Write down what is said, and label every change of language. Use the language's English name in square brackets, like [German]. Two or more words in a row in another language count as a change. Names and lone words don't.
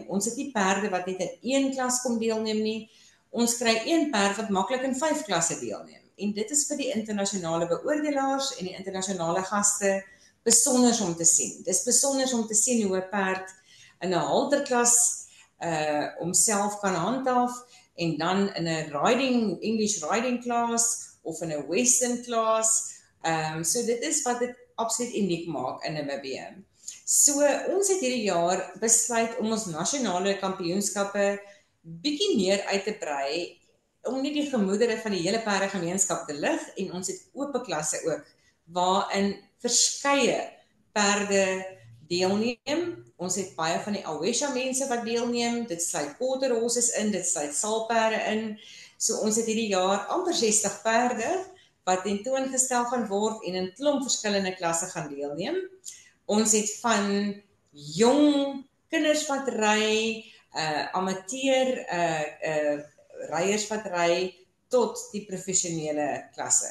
[Afrikaans] Ons het nie perde wat net in een klas kom deelneem nie. Ons kry een perd wat maklik in 5 klasse deelneem. En dit is vir die internasionale beoordelaars en die internasionale gaste besonders om te sien. Dis besonders om te sien hoe 'n perd in 'n halterklas homself kan handhaaf en dan in 'n [English] English riding class [Afrikaans] of in 'n [English] Western class. [Afrikaans] So dit is wat dit absoluut uniek maak in Namibië. So ons het hierdie jaar besluit om ons nasionale kampioenskappe bietjie meer uit te brei, om nie die gemoedere van die hele perdegemeenskap te lig, en ons het oop klasse ook, waarin verskeie perde deelneem. Ons het baie van die Awesha mense wat deelneem, dit sluit [English] quarter horses [Afrikaans] in, dit sluit saalperde in. So ons het hierdie jaar amper 60 perde wat tentoongestel gaan word en in klomp verskillende klasse gaan deelneem. Ons het van jong kinders wat ry, amateur ryers wat ry, tot die professionele klasse.